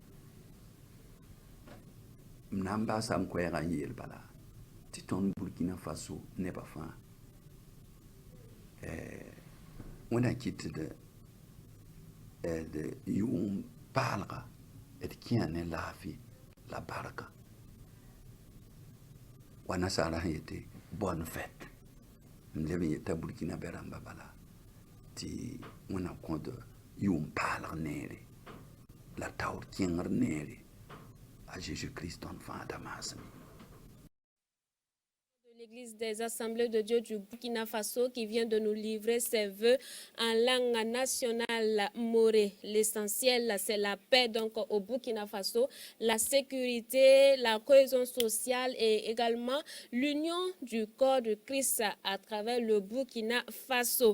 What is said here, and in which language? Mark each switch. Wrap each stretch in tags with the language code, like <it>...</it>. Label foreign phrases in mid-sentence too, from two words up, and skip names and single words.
<mos>m na n baasa m koɛɛgã n yeel bala tɩ tõnd burkina faso nebã fãa wẽnna kɩt d yʋʋm paalga d kẽa ne laafɩ la barka wa nasaara sẽn yetɩ</mos> <fr>bonne fête</fr> <mos>m leb n yeta burkina bɛ rãmba bala tɩ wẽnna kõd yʋʋm paalg neere la taoor kẽngr neere a Jésus-Christ tõnd fãa da maasme.</mos> <fr>L'Église des Assemblées de Dieu du Burkina Faso qui vient de nous livrer ses vœux en langue nationale morée. L'essentiel, c'est la paix donc au Burkina Faso, la sécurité, la cohésion sociale et également l'union du corps de Christ à travers le Burkina Faso.</fr>